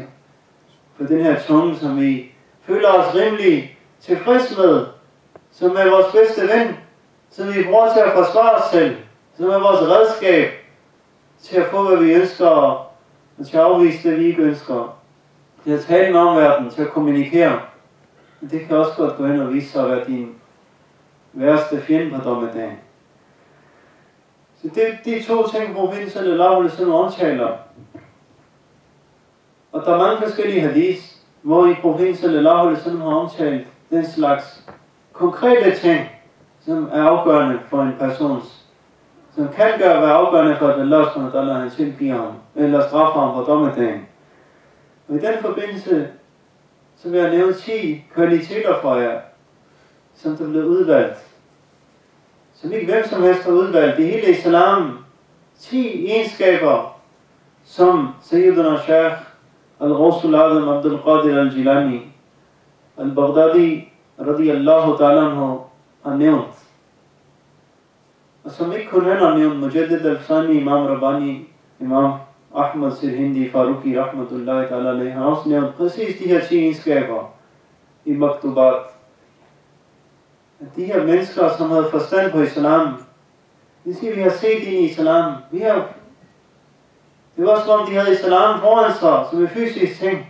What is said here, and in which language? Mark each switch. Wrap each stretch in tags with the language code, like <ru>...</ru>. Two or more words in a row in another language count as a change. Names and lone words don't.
<da>For den her tunge, som vi føler os rimelig tilfreds med, som er vores bedste ven, som vi bruger til at forsvare os selv, som er vores redskab til at få, hvad vi ønsker, og til at afvise det, vi ikke ønsker. Til at tale med omverdenen, til at kommunikere. Men det kan også godt gå hen og vise sig at være din værste fjende på dommedagen. Så de to ting, profeten</da> <ar>sallallahu alaihi wasallam</ar> <da>omtaler. Og der er mange forskellige hadith, hvor i profeten</da> <ar>sallallahu alaihi wasallam</ar> <da>har omtalt den slags konkrete ting, som er afgørende for en persons, som kan være afgørende for, at Allah</da> <ar>subhanahu wa ta'ala</ar> <da>han tilgiver ham, eller straffer ham på dommedagen. Og i den forbindelse, så vil jeg nævne 10 kvaliteter for jer, som der blev udvalgt. Som ikke hvem som helst har udvalgt. I hele islam 10 egenskaber, som Sayyidina Sheikh Al-Ghawsul Azam Abdul Qadir Al-Jilani Al-Baghdadi</da> <ar>radiyallahu ta'ala anhu</ar> <da>har nævnt. Og som ikke kun han har nævnt, Mujaddid Al-Fsani, Imam Rabbani, Imam Ahmad Sirhindi, Faruqi</da> <ar>rahmatullahi ta'ala alayhi,</ar> <da>har også nævnt præcis de her 10 egenskaber i Maktubat. At de her mennesker, som havde forstand på islam, det siger, vi har set ind i islam. Det var som om, de havde islam foran sig, som en fysisk ting.</da>